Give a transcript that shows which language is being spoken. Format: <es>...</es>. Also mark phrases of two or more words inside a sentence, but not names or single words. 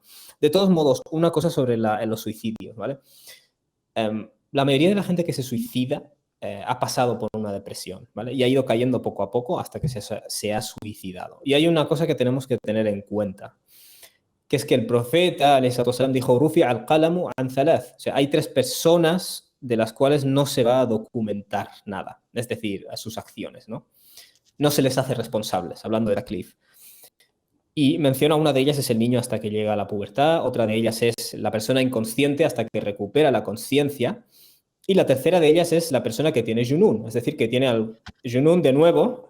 <es>De todos modos, una cosa sobre los suicidios, ¿vale? La mayoría de la gente que se suicida ha pasado por una depresión, ¿vale? Y ha ido cayendo poco a poco hasta que se ha suicidado. Y hay una cosa que tenemos que tener en cuenta, que es que el profeta,</es> <ar>عليه الصلاة والسلام, dijo, رفع القلم عن ثلاث.</ar> <es>O sea, hay 3 personas de las cuales no se va a documentar nada, es decir, a sus acciones, ¿no? No se les hace responsables, hablando de Taklif. Y menciona una de ellas es el niño hasta que llega a la pubertad, otra de ellas es la persona inconsciente hasta que recupera la conciencia, y la tercera de ellas es la persona que tiene junún, es decir, que tiene</es> <ar>الجنون</ar> <es>de nuevo.</es>